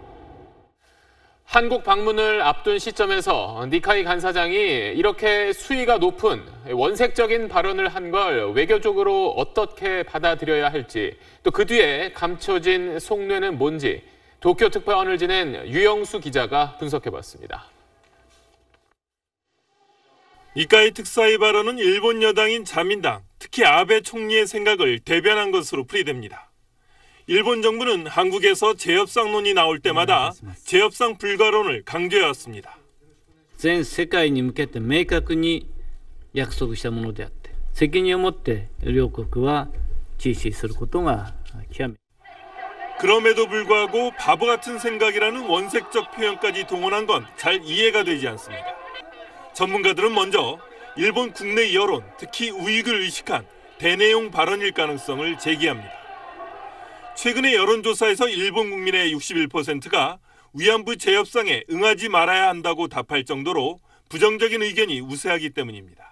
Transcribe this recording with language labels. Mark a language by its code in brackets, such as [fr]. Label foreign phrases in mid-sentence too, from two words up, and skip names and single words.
[ko] 한국 방문을 앞둔 시점에서 니카이 간사장이 이렇게 수위가 높은 원색적인 발언을 한 걸 외교적으로 어떻게 받아들여야 할지 또 그 뒤에 감춰진 속내는 뭔지 도쿄 특파원을 지낸 유영수 기자가 분석해봤습니다. 니카이 특사의 발언은 일본 여당인 자민당, 특히 아베 총리의 생각을 대변한 것으로 풀이됩니다. 일본 정부는 한국에서 재협상론이 나올 때마다 재협상 불가론을 강조해왔습니다. [ja] 全世界に向けて明確に約束したものであって、責任を持って両国は実施することが極め [ko] 그럼에도 불구하고 바보 같은 생각이라는 원색적 표현까지 동원한 건 잘 이해가 되지 않습니다. 전문가들은 먼저 일본 국내 여론, 특히 우익을 의식한 대내용 발언일 가능성을 제기합니다. 최근의 여론조사에서 일본 국민의 61%가 위안부 재협상에 응하지 말아야 한다고 답할 정도로 부정적인 의견이 우세하기 때문입니다.